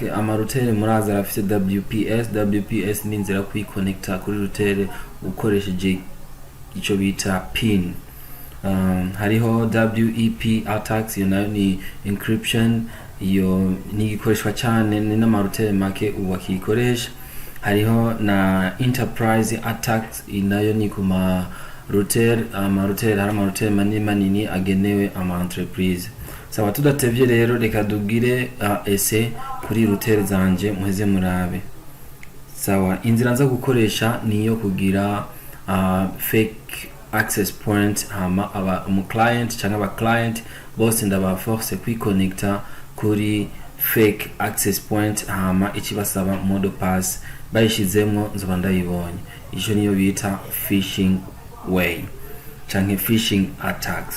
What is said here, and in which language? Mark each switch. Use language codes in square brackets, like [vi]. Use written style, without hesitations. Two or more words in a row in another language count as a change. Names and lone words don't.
[rn] Amarouter muraza rafise WPS ni nzira kwiconnecta kuri router ukoresheje ico bita pin. Hariho [en] WEP attacks, [rn] iyo nayo ni encryption. Iyo ni gikoreshwa cyane ni n'amarouter make ubakikoresha. Hariho na [en] enterprise attacks, [rn] inayo ni kuma router hari amarouter manini agenewe ama entreprise. Sawa, tudatevye rero reka dugire ese kuri router zanje muheze murabe. Sawa, inzira nza gukoresha niyo kugira [en] fake access point, [rn] hama aba client cyangwa aba client bose ndabaforce kwiconnecta kuri [en] fake access point, [rn] hama ikibasaba [fr] mode pass [rn] bayishizemo nzoba ndayibonye. Ico niyo bita [en] phishing way [rn] canke [en] phishing attacks.